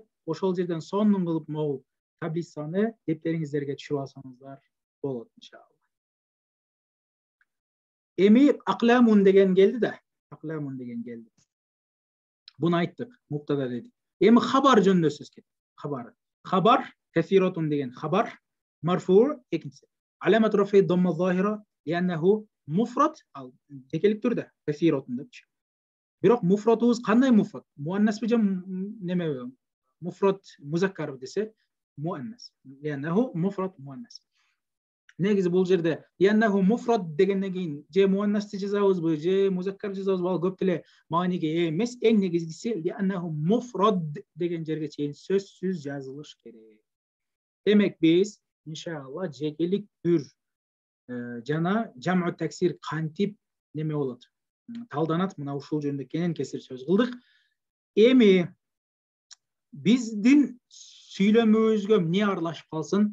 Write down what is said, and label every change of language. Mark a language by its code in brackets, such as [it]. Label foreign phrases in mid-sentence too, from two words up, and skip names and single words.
[ky] Ошол жерден сонун кылып могул таблицаны дептериңиздерге түшүрүп алсаңыздар болот иншалла. Эми акламун деген келди да, акламун деген келди. Буну айттык, муптада дедик. Эми хабар жөнүндө сөз кетти. Хабар. Хабар кафиратун деген хабар, марфу экинчиси. [ar] علامة رفع ضمة ظاهرة لأنه مفرد, ал жекелик түрдө кафиратун депчи. [ky] Бирок муфратыбыз кандай муфрат? Муаннаспы же немеби? [ar] مفرد مذكر [ky] десе, муаннас. [ar] لأنه مفرد مؤنث. [ky] Негизи бул жерде [ar] لأنه مفرد [ky] дегенден кийин же муаннасты жазабызбы, же музаккар жазабызбы, ал көп деле мааниге эмес. Эң негизгиси [ar] لأنه مفرد [ky] деген жерге чейин сөзсүз жазылыш керек. Демек биз иншалла жекелик түр жана [ar] جمع تكسير [ky] кантип неме болот? Талданат, мына ушул жөнүндө кенен кесир сөз кылдык. Эми биздин сүйлөмөбүзгө эмне аралашып калсын?